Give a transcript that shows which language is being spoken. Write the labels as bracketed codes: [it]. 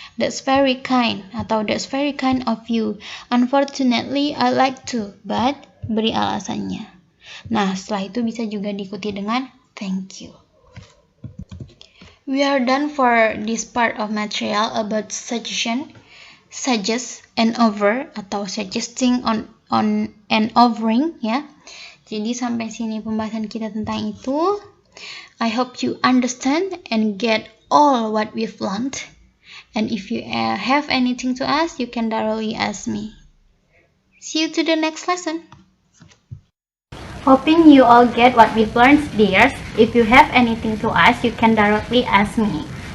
[en] That's very kind atau that's very kind of you. Unfortunately, I like to, but [id] beri alasannya. Nah, setelah itu bisa juga diikuti dengan [en] thank you. We are done for this part of material about suggestion, suggest and offer atau suggesting on and offering, ya. [id] Jadi sampai sini pembahasan kita tentang itu. [en] I hope you understand and get all what we've learned. And if you have anything to ask, you can directly ask me. See you to the next lesson. Hoping you all get what we've learned, dears. If you have anything to ask, you can directly ask me.